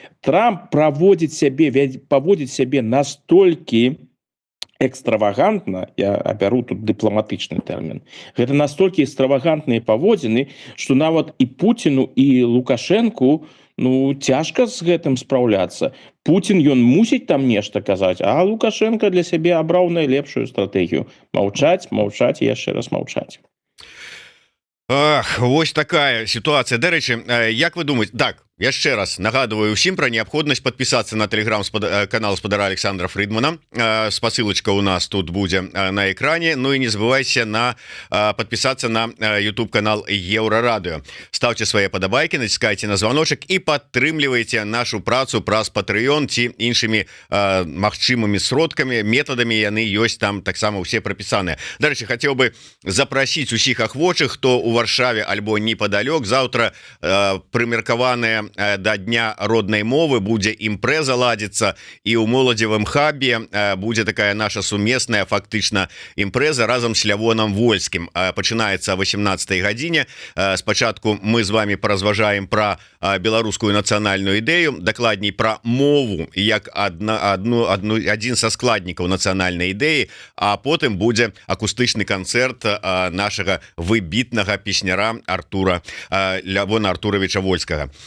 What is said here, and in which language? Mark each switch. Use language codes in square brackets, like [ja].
[be] Трамп паводзіць сябе настолькі экстравагантна, я абяру тут дыпламатычны тэрмін, гэта настолькі экстравагантныя паводзіны, што нават і Пуціну і Лукашэнку цяжка з гэтым спраўляцца. Пуцін ён мусіць там нешта казаць, а Лукашенко для сябе абраў найлепшую стратэгію: маўчаць, маўчаць і яшчэ раз маўчаць. Ах, вось такая ситуация. Дарэчы, як вы думаете, так, яшчэ раз нагадываю усім [ru] про необходимость подписаться на [be] телеграм-канал спадара Александра Фридмана. Спасылочка у нас тут будзе на экране. [ru] Ну и не забывайте подписаться на YouTube канал Еврорадио. Ставьте свои подобайки, натискайте на звоночек [be] и подтрымлівайте нашу працу праз Patreon ці іншымі магчымымі сродкамі, методамі, яны ёсць там таксама усе прапісаныя. Дарэчы, [ru] хотел бы запросить [be] усіх ахвочых, хто у Варшаве альбо неподалёк. Завтра прымеркаваная до дня родной мовы будзе імпрэза ладзіцца, і ў моладзевым хабе будзе такая наша сумесная фактычна імпрэза разам з Лявонам Вольскім. Пачынаецца о 18 гадзіне. Спачатку мы з вами паразважаем про беларускую нацыянальную ідэю, дакладней про мову як адзін са складнікаў нацыянальнай ідэі, а потым будзе акустычны канцэрт нашага выбітнага песняра Лявона Артуровича Вольскага.